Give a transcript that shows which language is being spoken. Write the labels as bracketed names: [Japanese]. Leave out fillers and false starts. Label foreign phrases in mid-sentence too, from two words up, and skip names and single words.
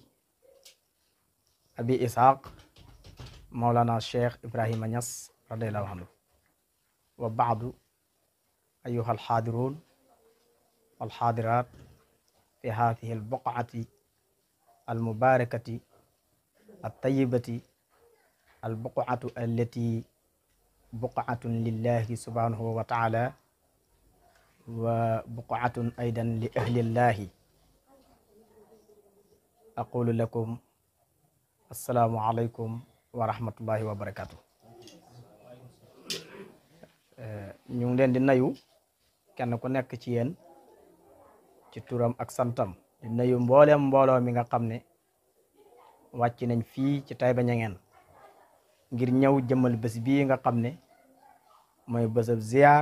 [Arabic] أبي إسحاق مولانا الشيخ إبراهيم نياس رضي الله عنه وبعد أيها الحاضرون والحاضرات في هذه البقعة المباركة الطيبة البقعة التي بقعة لله سبحانه وتعالى وبقعة أيضا لأهل الله أقول لكم السلام عليكم ورحمة الله وبركاته [Wolof] ñu ngi leen di nuyu kenn ku nekk ci yéen ci turam ak santam di nuyu mboolem mbooloo mi nga xam ne wàcc nañ fii ci Taïba Niangène ngir ñëw jëmmal bés bii nga xam ne mooy bésab ziar